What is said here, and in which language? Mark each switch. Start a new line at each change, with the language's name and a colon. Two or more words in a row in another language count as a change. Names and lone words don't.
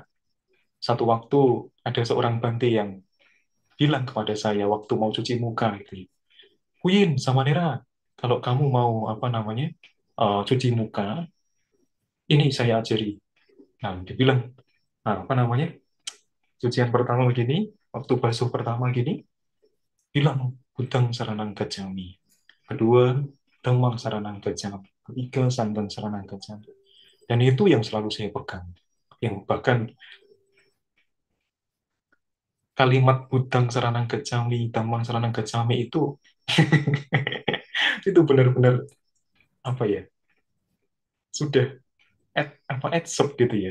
Indonesian: Satu waktu ada seorang Bante yang bilang kepada saya waktu mau cuci muka gitu, Kuyin sama Nera, kalau kamu mau cuci muka, ini saya ajari. Nah, dia bilang, cucian pertama begini, waktu basuh pertama gini, bilang
Pali: Budang Saranang Gacchami. Kedua, Dhammang Saranang Gacchami. Ketiga, Sanghang Saranang Gacchami.
Indonesian: Dan itu yang selalu saya pegang. Yang bahkan kalimat
Pali: Budang Saranang Gacchami, Dhammang Saranang Gacchami
Indonesian: itu benar-benar sudah adsep gitu ya.